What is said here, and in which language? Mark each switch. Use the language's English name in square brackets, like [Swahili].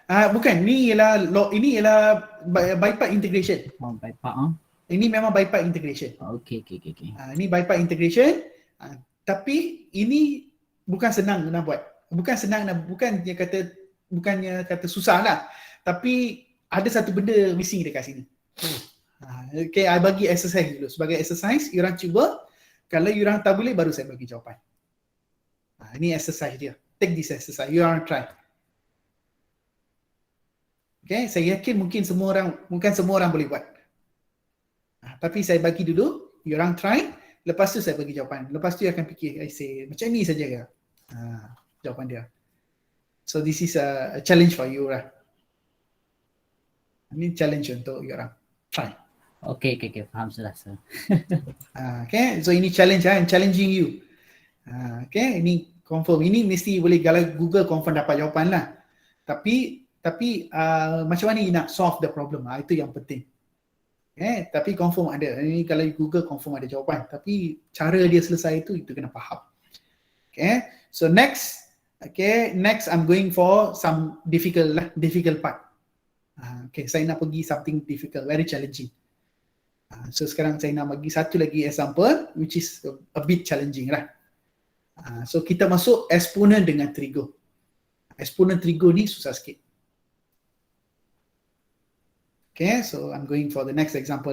[Malay] Bukan, ni ialah ini ialah by part integration. [English] By part [Malay] Ini memang by part integration. Okay. Ini by part integration. Tapi ini bukan senang nak buat. Bukannya kata susah lah. Tapi ada satu benda missing dekat sini. Okay, I bagi exercise dulu. Sebagai exercise, korang cuba. Kalau korang tak boleh, baru saya bagi jawapan. Ini exercise dia. [English] Take this exercise. You want to try. [Malay] Okay, saya yakin mungkin semua orang boleh buat. Tapi saya bagi dulu, you orang try, lepas tu saya bagi jawapan. Lepas tu you akan fikir, I say, macam ni saja ke? Jawapan dia. [English] So this is a challenge for you lah. [Malay] Ini challenge untuk you orang. Try. Okay, faham sudah sir. [English] Okay, so ini challenge I'm challenging you. Okay, ini confirm. [Malay] Ini mesti boleh kalau Google confirm dapat jawapan lah. Tapi macam mana you nak solve the problem? Itu yang penting. Okay, tapi confirm ada. Ini kalau Google confirm ada jawapan. Tapi cara dia selesai itu kena faham. [English] Okay, so next I'm going for some difficult part. [Malay] Okay, saya nak pergi [English] something difficult, very challenging. [Malay] So sekarang saya nak bagi satu lagi example [English] which is a bit challenging lah. [Malay] So kita masuk exponent dengan trigo. Exponent trigo ni susah sikit. [English] Okay, so I'm going for the next example.